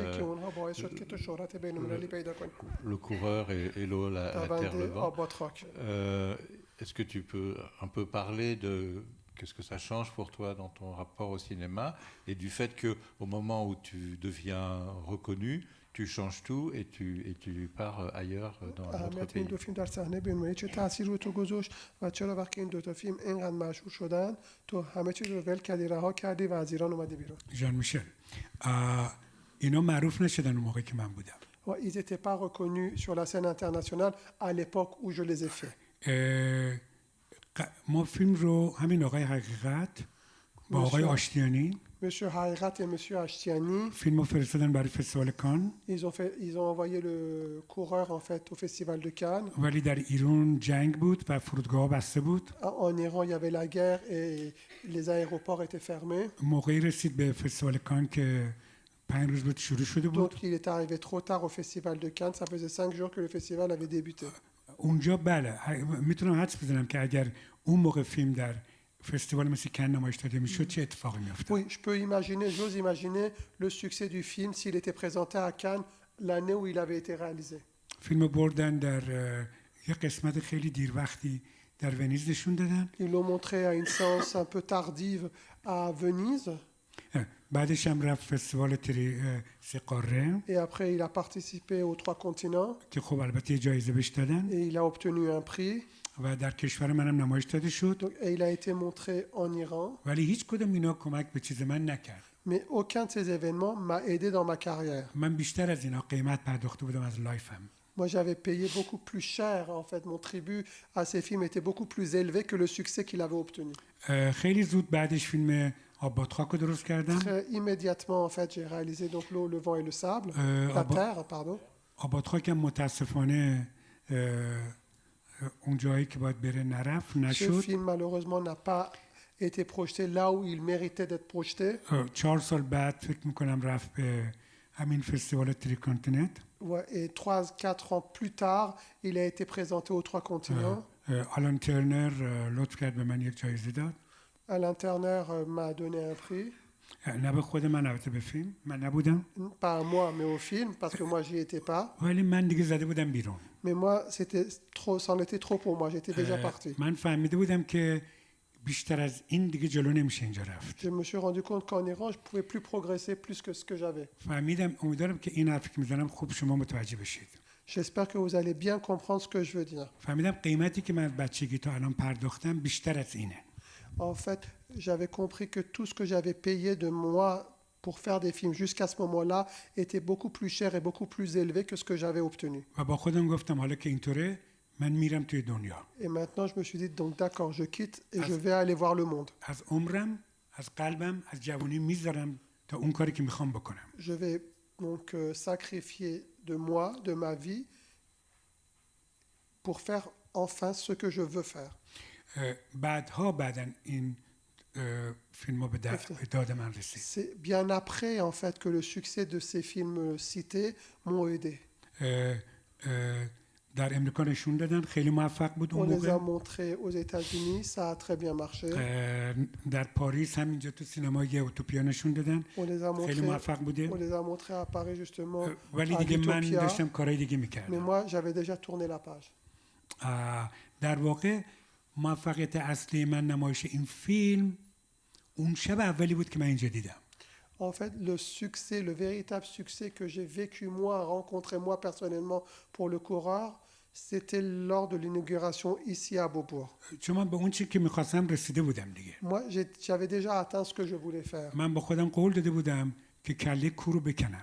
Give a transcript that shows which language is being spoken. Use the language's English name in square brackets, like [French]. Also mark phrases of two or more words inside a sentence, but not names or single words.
[French] Le coureur et l'eau la terre le vent. Est-ce que tu peux un peu parler de qu'est-ce que ça change pour toi dans ton rapport au cinéma et du fait qu'au moment où tu deviens reconnu, tu changes tout et tu pars ailleurs dans notre pays. [Persian] این دو فیلم در صحنه بین‌المللی چه تأثیری روی تو گذاشت و چرا وقتی این دو تا فیلم اینقدر مشهور شدن تو همه چیز رو ول کردی رها کردی و از ایران اومدی بیرون؟ ژان میشل اینا معروف نشدن اون موقعی که من بودم. [French] Ils n'étaient pas reconnus sur la scène internationale à l'époque où je les ai faits. [Persian] ما فیلم رو همین آقای حقیقت با آقای آشتیانی [French] Monsieur Haïrat et Monsieur Ashtiani, [Persian] فیلم رو فرستادن برای فستیوال کان. [French] ils ont envoyé le coureur en fait au festival de Cannes. [Persian] ولی در ایران جنگ بود و فرودگاه بسته بود. [French] En Iran, il y avait la guerre et les aéroports étaient fermés. [Persian] موقعی رسید به فستیوال کان که 5 روز بود شروع شده بود. [French] Donc il est arrivé trop tard au festival de Cannes. Ça faisait 5 jours que le festival avait débuté. [Persian] اونجا بله میتونم حدس بزنم که اگر اون موقع فیلم در فستیوال مثل کن نمایش داده میشد چه اتفاقی میافتاد. [French] Oui, j'ose imaginer le succès du film s'il était présenté à Cannes l'année où il avait été réalisé. [Persian] فیلم بردن در یه قسمت خیلی دیر وقتی در ونیز نشون دادن. [French] Ils l'ont montré à une séance un peu tardive à Venise. [Persian] بعدش هم رفت فستیوال سه قاره. [French] Et après, il a participé aux 3 continents. [Persian] که خب البته جایزه بهش دادن. [French] Et il a obtenu un prix. [Persian] و در کشور منم نمایش داده شد. [French] Donc, et il a été montré en Iran. [Persian] ولی هیچ کدوم اینا کمک به چیز من نکرد. [French] Mais aucun de ces événements m'a aidé dans ma carrière. [Persian] من بیشتر از اینا قیمت پرداخته بودم از لایفم. [French] Moi, j'avais payé beaucoup plus cher. En fait, mon tribut à ces films était beaucoup plus élevé que le succès qu'il avait obtenu. [Persian] خیلی زود بعدش فیلم آب با خاک رو درست کردم. [French] Très immédiatement, en fait, j'ai réalisé donc l'eau, le vent et le sable, la terre, pardon. [Persian] آب با خاک هم متاسفانه اون جایی که باید بره نرفت نشد. [French] Ce film malheureusement n'a pas été projeté là où il méritait d'être projeté. [Persian] 4 سال بعد فکر میکنم رفت به همین فستیوال تریکانتیننت. [French] Ouais, et 3-4 ans plus tard, il a été présenté aux 3 continents. [Persian] آلان ترنر لطف کرد به من یک جایزه داد. [French] Alain Turner m'a donné un prix. [Persian] نه به خود من البته به فیلم من نبودم. [French] Pas à moi, mais au film, parce que moi, j'y étais pas. [Persian] ولی من دیگه زده بودم بیرون. [French] Mais moi, c'en était trop pour moi. J'étais déjà parti. [Persian] من فهمیده بودم که بیشتر از این دیگه جلو نمیشه اینجا رفت. [French] Je me suis rendu compte qu'en Iran, je pouvais plus progresser plus que ce que j'avais. [Persian] فهمیدم امیدوارم که این حرفی که میزنم خوب شما متوجه بشید. [French] J'espère que vous allez bien comprendre ce que je veux dire. [Persian] فهمیدم قیمتی که من از بچگی تا الان پرداختم بیشتر از اینه. [French] En fait, j'avais compris que tout ce que j'avais payé de moi pour faire des films jusqu'à ce moment-là était beaucoup plus cher et beaucoup plus élevé que ce que j'avais obtenu. [Persian] و با خودم گفتم حالا که اینطوره من میرم توی دنیا. [French] Et maintenant, je me suis dit, donc d'accord, je quitte et je vais aller voir le monde. [Persian] از عمرم، از قلبم، از جوانی میذارم تا اون کاری که میخوام بکنم. [French] Je vais donc sacrifier de moi, de ma vie, pour faire enfin ce que je veux faire. [Persian] بعداً این فیلم‌ها به داد من رسید. [French] C'est bien après en fait que le succès de ces films cités m'ont aidé. [Persian] در امریکا نشون دادن خیلی موفق بود اون موقع. [French] On les a montrés aux États-Unis, ça a très bien marché. [Persian] در پاریس همینجا تو سینمای اوتوپیا نشون دادن. خیلی موفق بوده. [French] On les a montrés à Paris justement. [Persian] ولی دیگه من داشتم کارهای دیگه می‌کردم. [French] Mais moi j'avais déjà tourné la page. [Persian] در واقع موفقیت اصلی من نمایش این فیلم اون شب اولی بود که من اینجا دیدم. [French] En fait, le succès, le véritable succès que j'ai vécu moi, rencontré moi personnellement pour le coureur, c'était lors de l'inauguration ici à Beaubourg. [Persian] چون من به اون چی که میخواستم رسیده بودم دیگه. [French] Moi, j'avais déjà atteint ce que je voulais faire. [Persian] من با خودم قول داده بودم که کله کو رو بکنم.